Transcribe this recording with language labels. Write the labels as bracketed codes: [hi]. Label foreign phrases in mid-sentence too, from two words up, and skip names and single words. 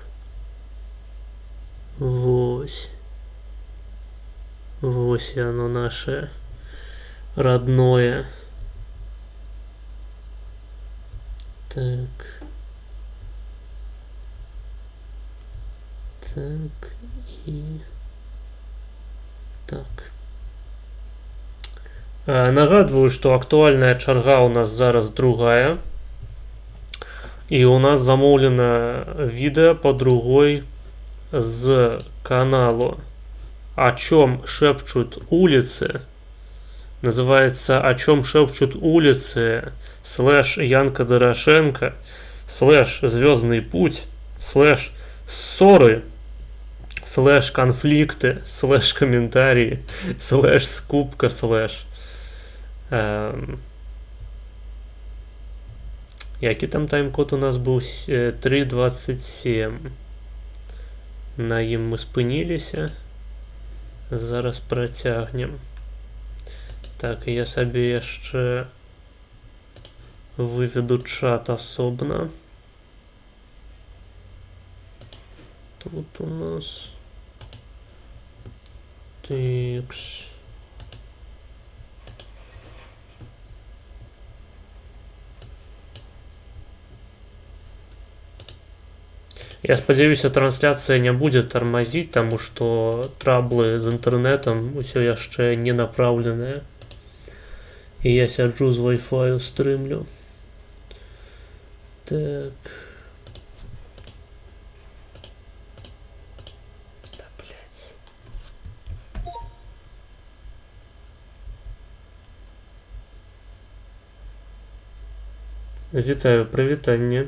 [ru] Вось. Вось оно наше родное. Так. Так и так. Нагадываю, что актуальная чарга у нас зараз другая. И у нас замовлено видео по другой с каналу «О чем шепчут улицы». Называется «О чем шепчут улицы» / Янка Дорошенко / Звездный путь / ссоры / конфликты / комментарии / скупка [uk] Який там тайм-код у нас був? 3.27. На ім ми спинилися. Зараз протягнем. [be] Так, я собі яшчэ выведу чат асобна. [ru] Тут у нас текст. Я спадзяюся, трансляция не будет тормозить, потому что траблы з интернетом [be] усё яшчэ [ru] не направленные. [be] И я сяджу з Wi-Fi стрымлю. [ru] Так. Да, блядь. [be] Вітаю, прывітанне.